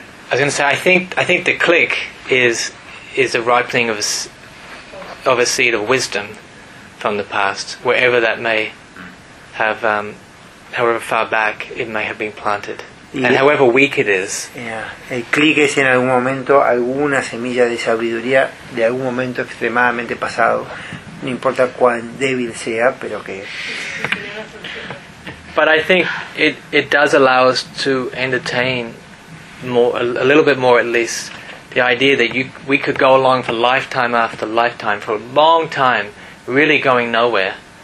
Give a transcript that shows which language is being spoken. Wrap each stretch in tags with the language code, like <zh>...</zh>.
<en>I was going to say, I think the click is a ripening of a seed of wisdom from the past, wherever that may have, however far back it may have been planted, and however weak it is. Yeah.</en> <es>El click es en algún momento alguna semilla de sabiduría de algún momento extremadamente pasado, no importa cuán débil sea, pero que.</es> <en>But I think it does allow us to entertain more, a little bit more at least, the idea that we could go along for lifetime after lifetime, for a long time, really going nowhere.</en>